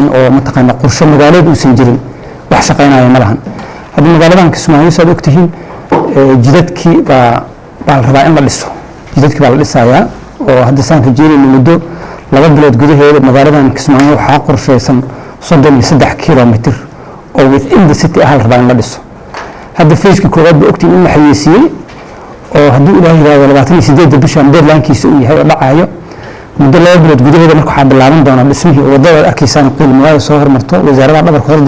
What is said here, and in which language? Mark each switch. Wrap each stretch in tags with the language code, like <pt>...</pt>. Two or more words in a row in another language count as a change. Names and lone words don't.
<so>oo mataqaana qorshe magaaleed uusan jirin wax shaqeynaya ma lahan hadii magaaladan Kismaayo saad ogtihiin jidadkii baa rabaa in la dhiso jidadkii baa la dhisayaa oo hadda saan rajeynayno muddo 2 bilood gudaheeda magaaladan Kismaayo waxa qorsheysan 33 kilomitir oo</so> <en>within the city</en> <so>ah rabaa in la dhiso hadda feeska koowaad baa ogtiin in la xayeysiiyay oo haddii Ilaahay yiraahdo 28 bishan deadline-kiisa uu yahay oo dhacayo muddo 2 bilood gudaheeda marka waxa bilaaban doona dhismihii wadada arkiisaan qiimaha soo hormarto wasaaradda dhabarka hor</so>